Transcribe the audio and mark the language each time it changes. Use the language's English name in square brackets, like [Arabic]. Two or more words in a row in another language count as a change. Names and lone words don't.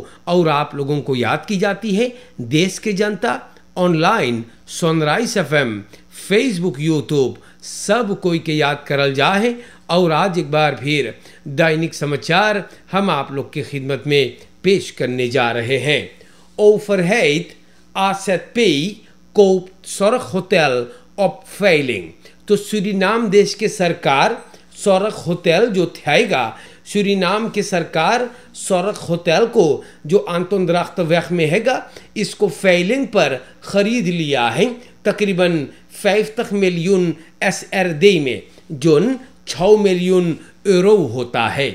[Caribbean Hindustani] और आप लोगों को याद की जाती है देश के जनता ऑनलाइन सनराइज एफएम, फेसबुक, यूट्यूब सब कोई के याद करल जा है। और आज एक बार फिर दैनिक समाचार हम आप लोग की खिदमत में पेश करने जा रहे हैं। [Dutch] ओवरheid AZP koopt zorghotel op veiling। [Caribbean Hindustani] तो सूरीनाम देश के सरकार सौरख होटल जो थाएगा, सूरीनाम के सरकार सौरख होटल को जो आंतोंद्राख्त वैख में हैगा, इसको फेलिंग पर ख़रीद लिया है तकरीबन 50 मिलियन SRD में, जो 6 मिलियन यूरो होता है।